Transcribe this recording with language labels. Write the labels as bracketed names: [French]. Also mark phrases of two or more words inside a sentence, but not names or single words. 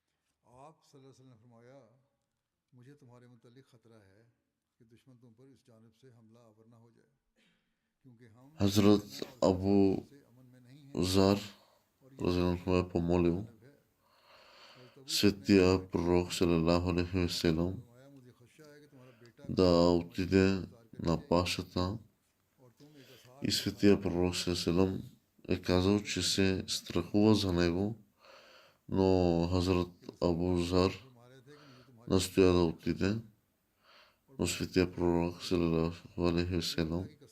[Bulgarian] Хазрат Абу Зар разиланху е помолил светия пророк [Arabic] صلى الله عليه و [Bulgarian] салям да отиде на пашата и светия пророк [Arabic] صلى الله عليه وسلم [Bulgarian] е казал, че се страхува за него, но Хазрат Абу Зар настоя да отиде, но светия пророк [Arabic] صلى الله عليه وسلم